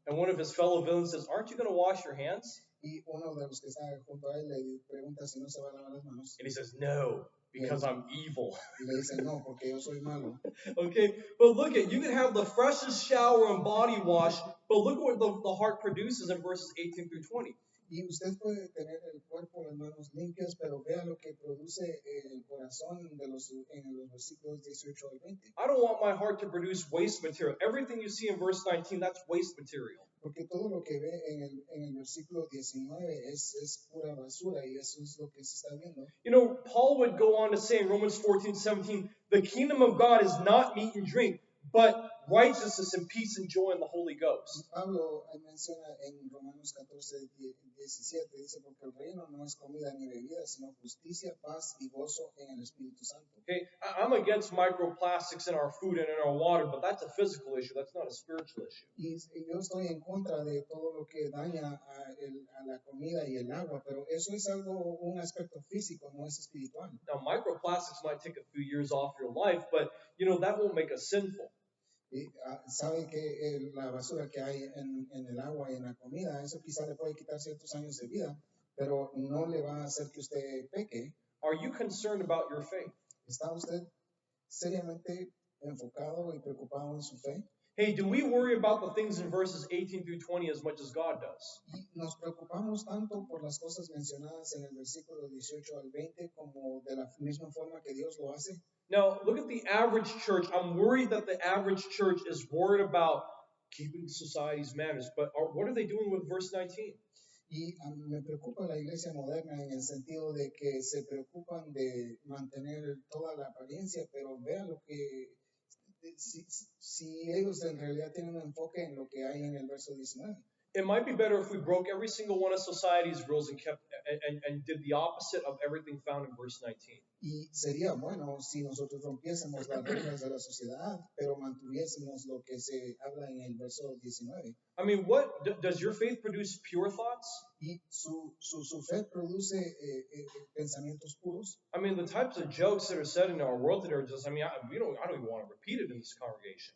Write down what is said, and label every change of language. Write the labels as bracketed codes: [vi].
[en] And one of his fellow villains says, "Aren't you going to wash your hands?" [es] Y uno de los que está junto a él le pregunta si no se va a lavar las manos. [en] And he says, "No, because I'm evil." [es] Y le dice, no, porque yo soy malo. [en] Okay, but look at, you can have the freshest shower and body wash, but look at what the heart produces in verses 18 through 20. [es] Y usted puede tener el cuerpo, las manos limpias, pero vea lo que produce el corazón en los versículos 18 al 20. [en] I don't want my heart to produce waste material. Everything you see in verse 19, that's waste material. [es] Porque todo lo que ve en el versículo 19 es pura basura y eso es lo que se está viendo. [en] Paul would go on to say in Romans 14:17, the kingdom of God is not meat and drink, but righteousness and peace and joy in the Holy Ghost. [es] Pablo menciona en Romanos 14:17, dice, porque el reino no es comida ni bebida, sino justicia, paz y gozo en el Espíritu Santo. [en] Okay, I'm against microplastics in our food and in our water, but that's a physical issue. That's not a spiritual issue. [es] Y yo estoy en contra de todo lo que daña a la comida y el agua, pero eso es un aspecto físico, no es espiritual. [en] Now, microplastics might take a few years off your life, but that won't make us sinful. [es] Y sabe que la basura que hay en el agua y en la comida, eso quizá le puede quitar ciertos años de vida, pero no le va a hacer que usted peque. [en] Are you concerned about your faith? [es] ¿Está usted seriamente enfocado y preocupado en su fe? [en] Hey, do we worry about the things in verses 18 through 20 as much as God does? [es] Y nos preocupamos tanto por las cosas mencionadas en el versículo 18 al 20 como de la misma forma que Dios lo hace. [en] Now, look at the average church. I'm worried that the average church is worried about keeping society's manners, but what are they doing with verse 19? [es] Y me preocupa la iglesia moderna en el sentido de que se preocupan de mantener toda la apariencia, pero vean lo que si ellos en realidad tienen un enfoque en lo que hay en el verso 19. [en] It might be better if we broke every single one of society's rules and kept and did the opposite of everything found in verse 19. [es] Y sería bueno si nosotros rompiésemos las reglas de la sociedad, pero mantuviésemos lo que se habla en el verso 19. [en] I mean, does your faith produce pure thoughts? [es] Y su fe produce pensamientos puros. [en] I mean, the types of jokes that are said in our world today are just, I don't even want to repeat it in this congregation.